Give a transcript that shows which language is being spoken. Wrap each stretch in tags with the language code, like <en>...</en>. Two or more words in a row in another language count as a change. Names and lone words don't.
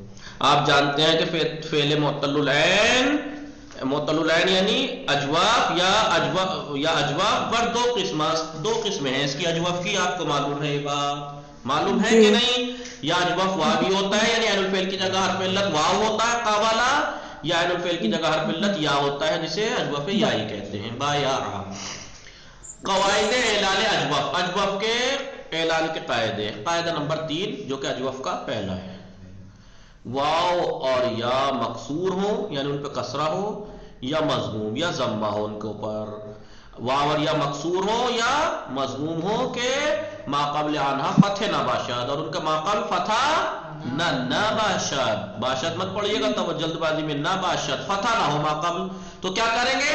<hi>आप जानते हैं कि</hi> <ar>فعل معتل العين</ar> <hi>यानी अजवाफ या अजवाफ पर दो किस्में हैं इसकी अजवाफ की, आपको मालूम है ये बात? मालूम है कि नहीं? या अजवाफ वावी होता है यानी</hi> <ar>عين الفعل</ar> <hi>की जगह</hi> <ar>حرف علة</ar> <hi>वाव होता है कावाला, या</hi> <ar>عين الفعل</ar> <hi>की जगह</hi> <ar>حرف علة</ar> <hi>या होता है जिसे अजवाफ याई कहते हैं।</hi> <fa>باب قواعد اعلال اجوف,</fa> <hi>अजवाफ के एलान के कायदे। कायदा नंबर 3 जो कि अजवाफ का पहला है, वाव और या मकसूर हो यानी उन पे कसरा हो, या मजमूम या जम्मा हो उनके ऊपर। वाव और या मकसूर हो या मजमूम हो के</hi> <fa>ماقبل آنها فتحه نباشد,</fa> <hi>और उनका माक़ाबिल</hi> <fa>فتحه نباشد</fa> <hi>मत पढ़िएगा तब जल्दबाजी में,</hi> <fa>نباشد</fa> <hi>फतह ना हो माक़ाबिल, तो क्या करेंगे?</hi>